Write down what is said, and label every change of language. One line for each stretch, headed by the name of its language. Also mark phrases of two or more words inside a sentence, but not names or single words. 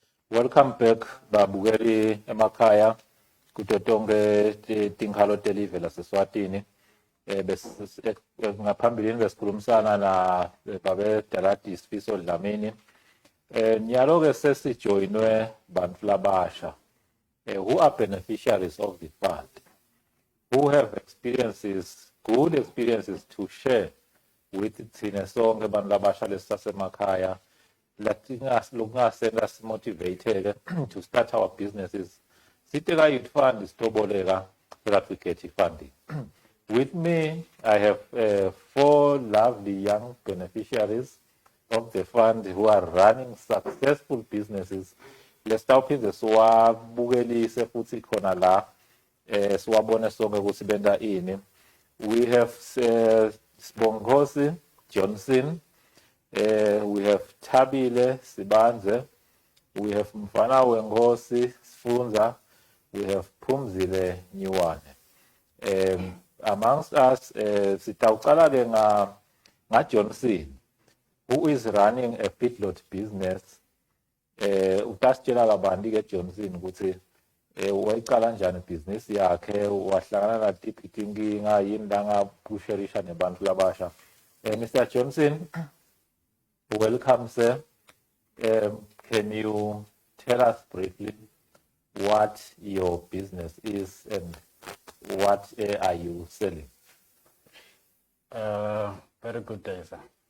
English: Welcome back,
Swati: babukeli emakhaya kuto tonke tinkhalo telive laseSwatini. Ngaphambilini besikhulumisana na babe Darati Sifiso Dlamini. Nyalo ke sesijoyinwe bantu labasha
English: who are beneficiaries of the fund, who have experiences, good experiences to share with
Swati: thina sonke bantu labasha lesasemakhaya. Lokungasenta simotivate
English: to start our businesses. Siteka Youth Fund is toboleka so that we get funding. With me, I have 4 lovely young beneficiaries of the fund who are running successful businesses.
Swati: Lesitawuphinde siwabukelise futhi khona la siwabone sonke ukuthi benta ini.
English: We have Sibongosi Johnson, we have Tabile Sibanze, we have Mfana Wengosi Sfunza, we have Pumzile Nyuwane. Amongst us,
Swati: sitawuqala ke nga Johnson,
English: who is running a feedlot business.
Swati: Utasitshela kabanti ke Johnson ukuthi wayiqala njani business yakhe, wahlangana na tiphi tinkinga, yini la ngapusherisha nebantu labasha.
English: Mr. Johnson, welcome, sir. Can you tell us briefly what your business is and what are you selling? Very good day, sir.